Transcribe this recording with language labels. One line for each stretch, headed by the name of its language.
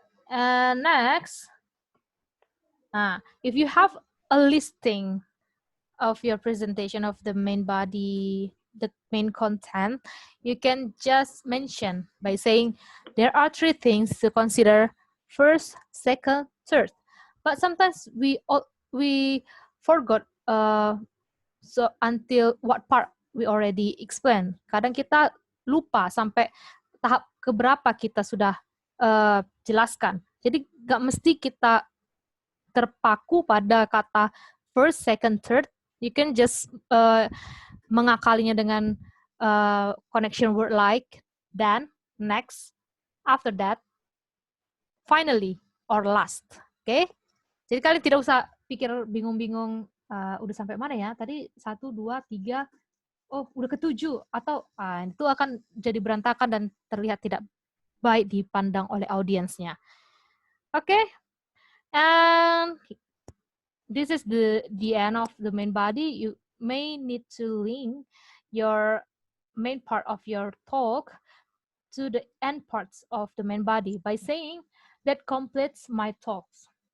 English: And next, if you have a listing of your presentation of the main body, the main content, you can just mention by saying there are 3 things to consider: first, second, third. But sometimes we forgot so until what part we already explained.
Indonesian: Kadang kita lupa sampai tahap keberapa kita sudah jelaskan. Jadi nggak mesti kita terpaku pada kata first, second, third.
English: You can just
Indonesian: mengakalinya dengan
English: connection word like then, next, after that, finally, or last. Oke?
Indonesian: Jadi kalian tidak usah pikir bingung-bingung udah sampai mana ya? Tadi 1, 2, 3, oh udah ke-7 atau itu akan jadi berantakan dan terlihat tidak baik dipandang oleh audiensnya. Oke?
English: And this is the end of the main body. You may need to link your main part of your talk to the end parts of the main body by saying that completes my talks.